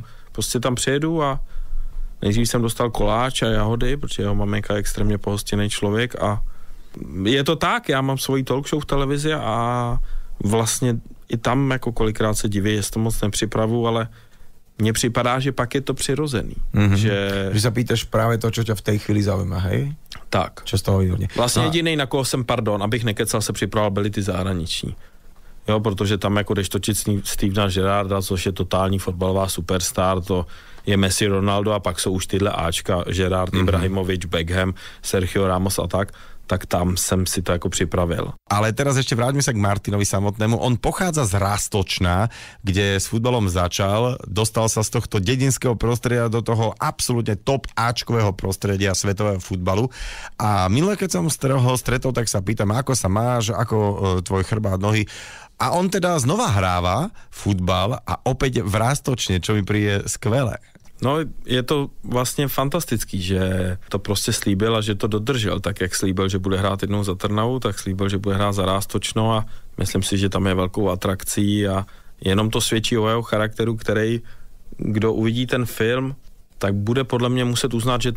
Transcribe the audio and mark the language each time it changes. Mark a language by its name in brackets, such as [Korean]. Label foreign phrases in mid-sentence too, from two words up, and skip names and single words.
[Czech] Prostě tam přijedu a nejdřív jsem dostal koláč a jahody, protože jeho maminka je extrémně pohostinný člověk a je to tak, já mám svoji [English] talk show [Czech] v televizi a vlastně i tam jako kolikrát se diví, jestli to moc nepřipravu, ale mně připadá, že pak je to přirozený. [Slovak] Že sa pýtaš práve to, čo ťa v tej chvíli zaujíma, hej? Tak. Čo z toho vyhodne. [Czech] Vlastně jedinej, na koho jsem, abych nekecal, se připravoval, byli ty zahraniční. Jo, protože tam jako jdeš točit Stevena Gerrarda, což je totální fotbalová superstar, to je Messi, Ronaldo a pak jsou už tyhle Ačka, Gerrard, Ibrahimovič, Beckham, Sergio Ramos a tak tam jsem si to jako připravil. [Slovak] Ale teraz ešte vráťme sa k Martinovi samotnému. On pochádza z Roztočna, kde s futbalom začal, dostal sa z tohto dedinského prostredia do toho absolútne top Ačkového prostredia svetového futbalu. A minulé, keď som ho stretol, tak sa pýtam, ako sa máš, ako tvoj chrbát, nohy. A on teda znova hráva futbal a opäť v Roztočne, čo mi príde skvelé. [Czech] No, je to vlastně fantastický, že to prostě slíbil a že to dodržel, tak jak slíbil, že bude hrát jednou za Trnavu, tak slíbil, že bude hrát za Roztočno a myslím si, že tam je velkou atrakcí a jenom to svědčí o jeho charakteru, který, kdo uvidí ten film, tak bude podle mě muset uznat, že